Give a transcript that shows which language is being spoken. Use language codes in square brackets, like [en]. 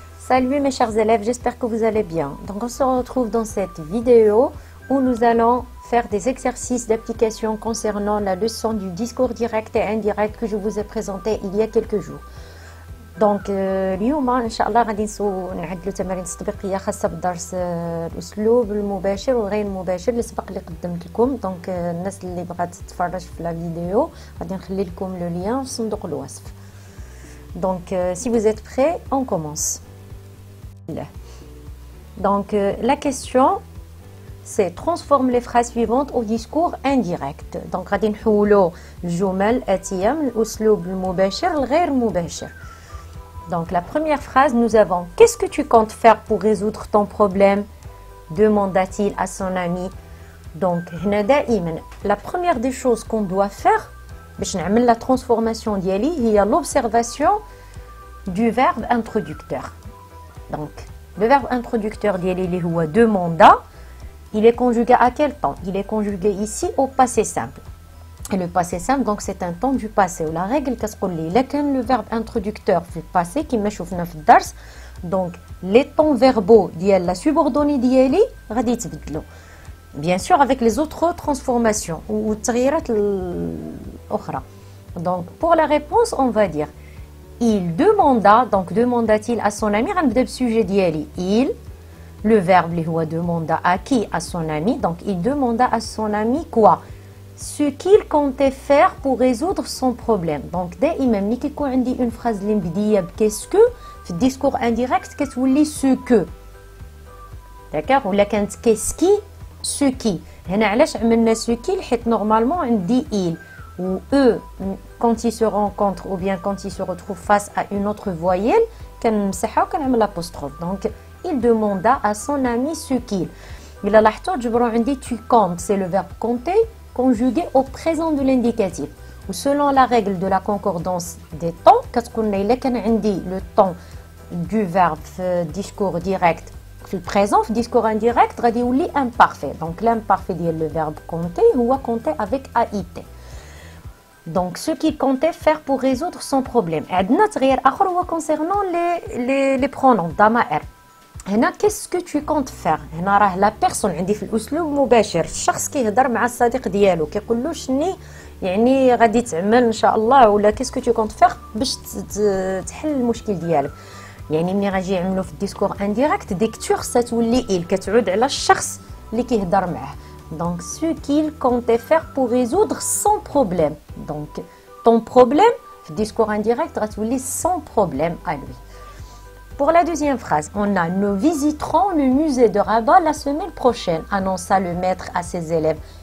[fr] Salut mes chers élèves, j'espère que vous allez bien. Donc on se retrouve dans cette vidéo où nous allons faire des exercices d'application concernant la leçon du discours direct et indirect que je vous ai présenté il y a quelques jours. [ar] Donc اليوم ان شاء الله غادي نعدلوا تمارين تطبيقيه خاصه بالدرس الاسلوب المباشر والغير المباشر اللي سبق اللي قدمت لكم. دونك الناس اللي بغات تتفرج في لا فيديو غادي نخلي لكم لو لين في صندوق الوصف. [fr] Donc si vous êtes prêts, on commence. Donc la question c'est transforme les phrases suivantes au discours indirect. [ar] Donc غادي نحولوا الجمل الآتية من الأسلوب المباشر للغير مباشر. [fr] Donc la première phrase, nous avons « Qu'est-ce que tu comptes faire pour résoudre ton problème ?» demanda-t-il à son ami. Donc la première des choses qu'on doit faire [ar] باش نعمل [fr] la transformation [ar] ديالي هي [fr] l'observation du verbe introducteur. Donc le verbe introducteur [ar] ديالي اللي هو [fr] demanda, il est conjugué à quel temps? Il est conjugué ici au passé simple. Et le passé simple, donc c'est un temps du passé. La règle [ar] كتقول لي إلا كان [fr] le verbe introducteur [ar] في الباسي كما شفنا في الدرس، [fr] donc les temps verbaux [ar] ديال [fr] la subordonnée [ar] ديالي غادي يتبدلوا. [fr] Bien sûr avec les autres transformations ou [ar] التغييرات الأخرى. [fr] Donc pour la réponse, on va dire il demanda, donc demanda-t-il à son ami, غنبدا بالsujet ديالي il, le verbe [ar] اللي هو [fr] demanda à qui? À son ami. Donc il demanda à son ami quoi? Ce qu'il comptait faire pour résoudre son problème. [ar] Donc دائما ملي كيكون عندي [fr] une phrase [ar] اللي مبديه بكيس كو في الديسكور انديريكت كتولي سو كو. داكوغ ولا كانت كيس كي سو كي. هنا علاش عملنا سو كي؟ حيت نورمالمون عندي [fr] il ou eux quand ils se rencontrent ou bien quand ils se retrouvent face à une autre voyelle [ar] كنمسحها وكنعمل [fr] l'apostrophe. Donc il demanda à son ami ce qu'il. [ar] إلا لاحظتوا جبروا عندي [fr] tu comptes, c'est le verbe compter conjugué au présent de l'indicatif. Ou selon la règle de la concordance des temps, [ar] كتقول لي إلا كان عندي [fr] le temps du verbe في discours direct في البريزون في discours indirect غادي يولي imparfait. Donc l'imparfait ديال le verbe compter هو compter avec AIT. Donc ce qu'il comptait faire pour résoudre son problème. [ar] عندنا تغيير آخر هو [fr] concernant les pronoms [ar] ضمائر. هنا [fr] qu'est-ce que tu comptes faire؟ [ar] هنا راه لا بيرسون عندي في الاسلوب المباشر، الشخص كيهضر مع الصديق ديالو كيقول له شني يعني غادي تعمل ان شاء الله، ولا qu'est-ce que tu comptes faire باش تحل المشكل ديالك. يعني ملي غاجي يعملوا في الديسكور انديريكت ديكتور ستولي il كتعود على الشخص اللي كيهضر معاه. [fr] Donc ce qu'il comptait faire pour résoudre son problème. Donc ton problème [ar] في الديسكور انديريكت غتولي [fr] son problème à lui. Pour la deuxième phrase, on a « Nous visiterons le musée de Rabat la semaine prochaine », annonça le maître à ses élèves.